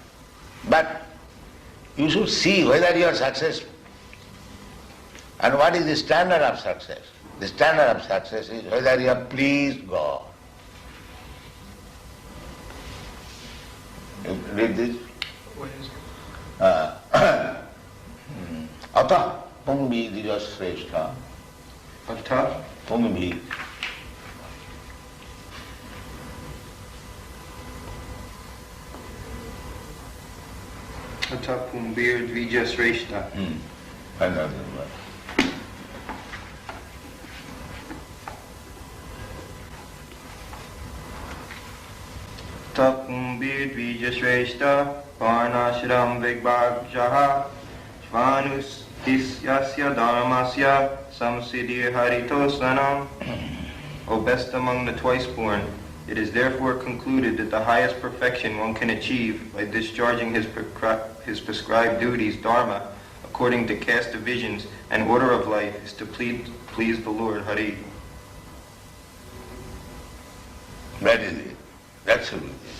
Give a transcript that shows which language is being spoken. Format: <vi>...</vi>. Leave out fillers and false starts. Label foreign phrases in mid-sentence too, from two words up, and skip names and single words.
<en>But you should see whether you are successful. And what is the standard of success? The standard of success is whether you have pleased God. You read this? What is it?</en> <sa>अतः पुंभि द्विजश्रेष्ठा. Atah pungbi. अतः पुम्बिर् द्विजश्रेष्ठा.</sa> <en>Another word.</en> <sa>तपुम्बिर् द्विजश्रेष्ठा वर्णाश्रम विभागशः स्वनुष्ठितस्य धर्मस्य संसिद्धि हरितोषणम्.</sa> <en>O best among the twice-born, it is therefore concluded that the highest perfection one can achieve by discharging his prescribed duties, dharma, according to caste divisions and order of life, is to please the Lord, Hari. That is it. That's it.</en>